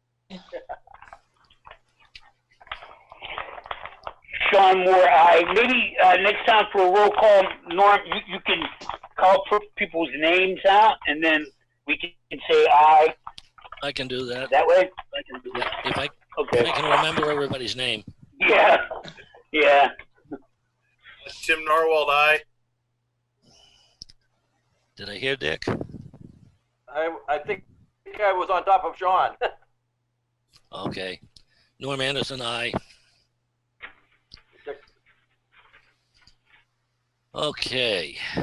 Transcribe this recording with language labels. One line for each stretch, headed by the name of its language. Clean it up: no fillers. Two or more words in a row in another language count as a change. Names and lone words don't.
English: Sean Moore, aye. Maybe next time for a roll call, Norm, you can call people's names out, and then we can say aye. I can do that. That way? Yeah, if I Okay. can remember everybody's name. Yeah. Yeah. Tim Norwald, aye. Did I hear Dick? I think I was on top of Sean. Okay. Norm Anderson, aye. Okay.